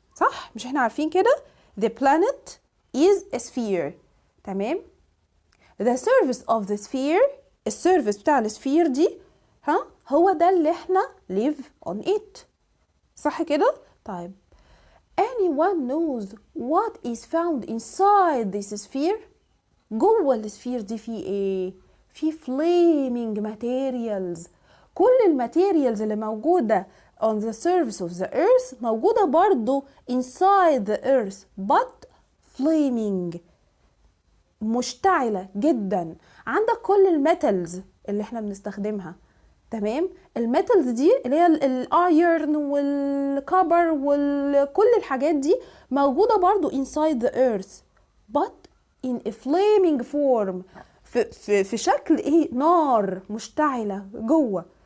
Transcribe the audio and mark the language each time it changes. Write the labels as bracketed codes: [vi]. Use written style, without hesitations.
[ar] صح؟ مش احنا عارفين كده؟ [en] The planet is a sphere. [ar] تمام؟ [en] The surface of the sphere، [ar] السيرفيس بتاع السفير دي هو ده اللي احنا [en] live on it. [ar] صح كده؟ طيب [en] anyone knows what is found inside this sphere؟ [ar] جوه السفير دي في ايه؟ في [en] flaming materials. [ar] كل الماتيريالز اللي موجودة [en] on the surface of the earth [ar] موجودة برضو [en] inside the earth but flaming، [ar] مشتعلة جدا. عندك كل الميتالز اللي احنا بنستخدمها. تمام، الميتالز دي اللي هي الايرن والكبر وكل الحاجات دي موجودة برضو [en] inside the earth but in a flaming form، [ar] في شكل ايه؟ نار مشتعلة جوه.